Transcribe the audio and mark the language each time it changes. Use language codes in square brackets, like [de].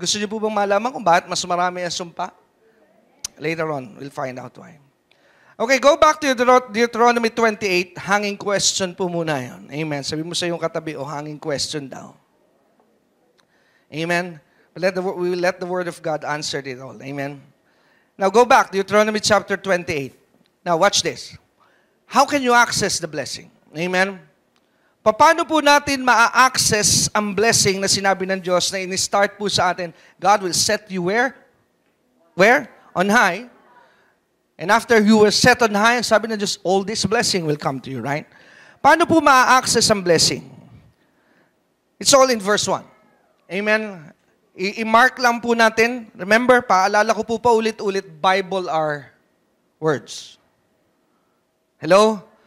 [tl] Gusto niyo po bang malaman kung bakit mas marami ang sumpa? [en] Later on, we'll find out why. Okay, go back to Deuteronomy 28. Hanging question [tl] po muna yun. [en] Amen? [tl] Sabi mo sa iyong katabi, hanging question daw. Amen? [en] We will let the Word of God answer it all. Amen? Now, go back, Deuteronomy chapter 28. Now, watch this. How can you access the blessing? Amen? [tl] Paano po natin ma-access ang blessing na sinabi ng Diyos na in-start po sa atin? [en] God will set you where? Where? On high. And after you were set on high, [tl] sabi ng Diyos, [en] all this blessing will come to you, right? [tl] Paano po ma-access ang blessing? [en] It's all in verse 1. [tl] Amen? I-mark lang po natin. Remember, paalala ko po pa ulit-ulit, [en] Bible are words. [tl] Hello?